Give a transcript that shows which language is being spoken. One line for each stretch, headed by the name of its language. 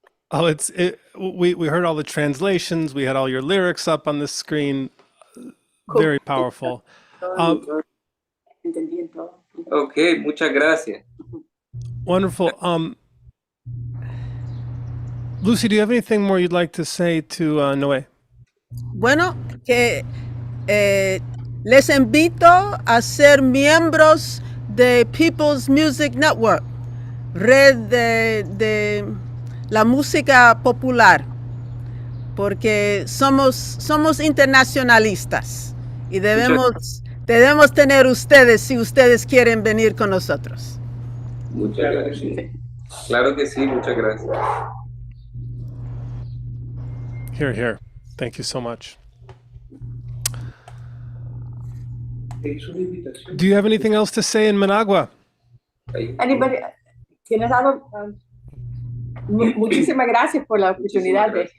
English: Oh, we heard all the translations. We had all your lyrics up on the screen. Very powerful.
Spanish: Ok, muchas gracias.
English: Wonderful. Luci, do you have anything more you'd like to say to Noé?
Spanish: Bueno, que les invito a ser miembros de People's Music Network, red de la música popular, porque somos internacionalistas y debemos tener ustedes si ustedes quieren venir con nosotros. Muchas gracias. Claro que sí, muchas gracias.
English: Here, here. Thank you so much. Do you have anything else to say in Managua? Anybody,
Spanish: ¿tienes algo? Muchísimas gracias por la oportunidad de...